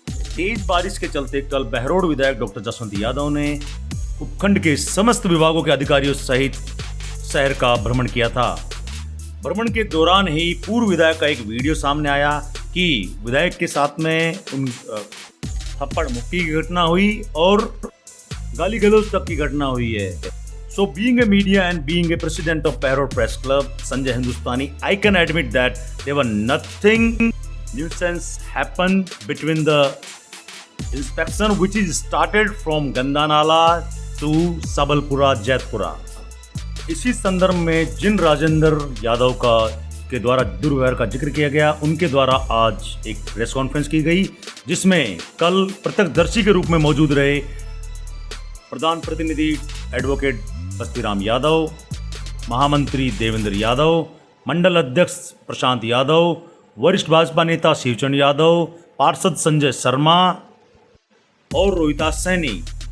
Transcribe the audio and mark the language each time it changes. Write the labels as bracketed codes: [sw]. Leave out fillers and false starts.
[hi] तेज बारिश के चलते कल बहरोड विधायक डॉक्टर जसवंत यादव ने उपखंड के समस्त विभागों के अधिकारियों सहित शहर का भ्रमण किया था। भ्रमण के दौरान ही पूर्व विधायक का एक वीडियो सामने आया कि विधायक के साथ में उन थप्पड़ मुक्की की घटना हुई और गाली गलौज तक की घटना हुई है। [en] So being a media and being a president of Bhairod Press Club, Sanjay Hindustani, I can admit that there were nothing nuisance happened between the inspection which is started from Gandanala to Sabalpura, Jaitpura. [hi] इसी संदर्भ में जिन राजेंद्र यादव के द्वारा दुर्व्यवहार का जिक्र किया गया, उनके द्वारा आज एक प्रेस कॉन्फ्रेंस की गई जिसमें कल प्रत्यक्षदर्शी के रूप में मौजूद रहे प्रधान प्रतिनिधि एडवोकेट बस्तीराम यादव, महामंत्री देवेंद्र यादव, मंडल अध्यक्ष प्रशांत यादव, वरिष्ठ भाजपा नेता शिवचंद यादव, पार्षद संजय शर्मा और रोहिता सैनी।